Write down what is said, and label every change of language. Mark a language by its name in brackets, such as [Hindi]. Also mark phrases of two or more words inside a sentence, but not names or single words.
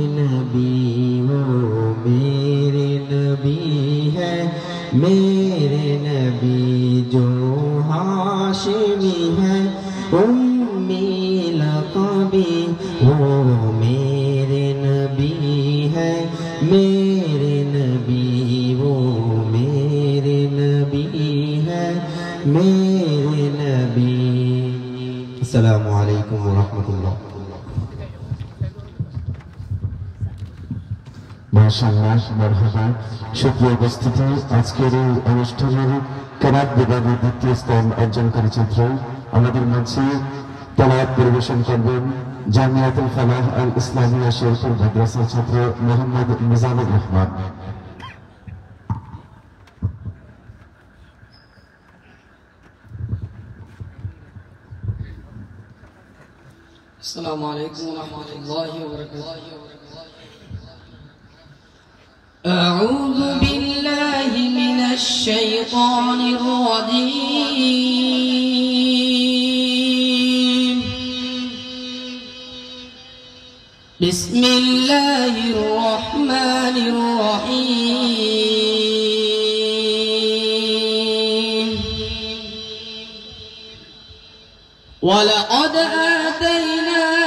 [Urdu] نبی وہ میرے نبی ہے میرے نبی جو ہاشمی ہے امی لقبی وہ میرے نبی ہے میرے نبی وہ میرے نبی ہے میرے نبی [Arabic] السلام علیکم ورحمۃ اللہ ماشاء الله مرحبا [Bangla] সুপ্রিয় উপস্থিতি আজকের এই অনুষ্ঠানের কেরাত বিভাগে দ্বিতীয় স্থান অর্জনকারী ছাত্র আমাদের মাঝে তেলাওয়াত পরিবেশন করবেন জামিয়াতুল ফালাহ আল ইসলামিয়া শেরপুর মাদ্রাসার ছাত্র মোহাম্মদ মিজানুর রহমান [Arabic] السلام عليكم ورحمة الله وبركاته أعوذ بالله من الشيطان الرجيم بسم الله الرحمن الرحيم ولقد آتينا